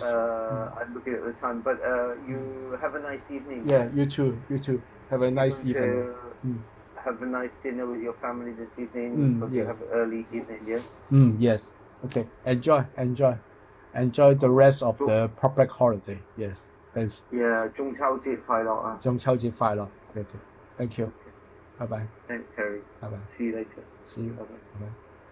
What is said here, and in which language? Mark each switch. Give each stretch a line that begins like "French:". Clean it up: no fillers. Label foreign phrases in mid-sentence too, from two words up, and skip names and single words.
English: I'm looking at the time, but you have a nice evening. Yeah. You too. You too. Have a nice evening. Have a nice dinner with your family this evening. Hope you have an early evening. Yeah. Yes. Okay. Enjoy the rest of the public holiday. Yes. Thanks. Yeah.
Cantonese: 中秋節快樂啊！中秋節快樂。
English: Okay. Thank you. Bye bye. Thanks, Perry. Bye bye. See you later. See you. Bye bye. Bye bye.